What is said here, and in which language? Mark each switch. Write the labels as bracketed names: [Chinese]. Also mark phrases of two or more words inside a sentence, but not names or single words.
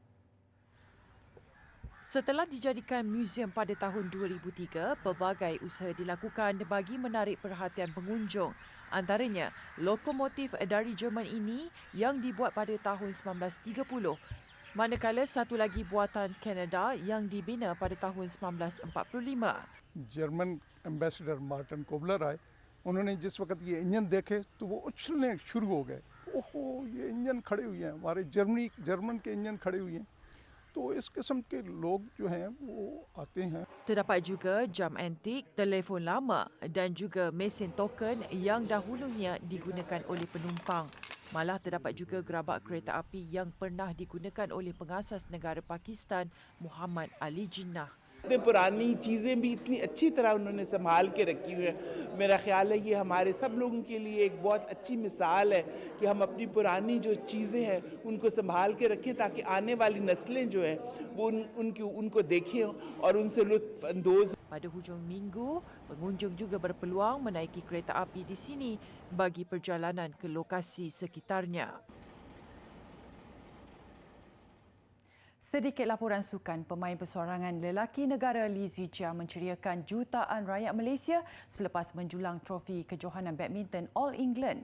[Malay] Setelah dijadikan muzium pada tahun 2003, pelbagai usaha dilakukan bagi menarik perhatian pengunjung. Antaranya, lokomotif dari Jerman ini yang dibuat pada tahun 1930, manakala satu lagi buatan Kanada yang dibina pada tahun 1945. [English] German ambassador [Urdu] مارٹن کوبلر آئے، انہوں نے جس وقت یہ انجن دیکھے تو وہ اچھلنے شروع ہو گئے. اوہو، یہ انجن کھڑے ہوئے ہیں، ہمارے جرمن کے انجن کھڑے ہوئے ہیں. تو اس قسم کے لوگ جو ہیں وہ آتے ہیں. [Malay] Terdapat juga jam antik, telefon lama dan juga mesin token yang dahulunya digunakan oleh penumpang. Malah terdapat juga gerabak kereta api yang pernah digunakan oleh pengasas negara Pakistan, Muhammad Ali Jinnah. [Urdu] اتنی پرانی چیزیں بھی اتنی اچھی طرح انہوں نے سنبھال کے رکھی ہوئی ہیں. میرا خیال ہے یہ ہمارے سب لوگوں کے لیے ایک بہت اچھی مثال ہے کہ ہم اپنی پرانی جو چیزیں ہیں ان کو سنبھال کے رکھیں تاکہ آنے والی نسلیں جو ہیں وہ ان کو دیکھیں اور ان سے لطف اندوز. [Malay] Pada hujung minggu, pengunjung juga berpeluang menaiki kereta api di sini bagi perjalanan ke lokasi sekitarnya. Sedikit laporan sukan, pemain persorangan lelaki negara Lee Zijia menceriakan jutaan rakyat Malaysia selepas menjulang trofi kejohanan badminton All England.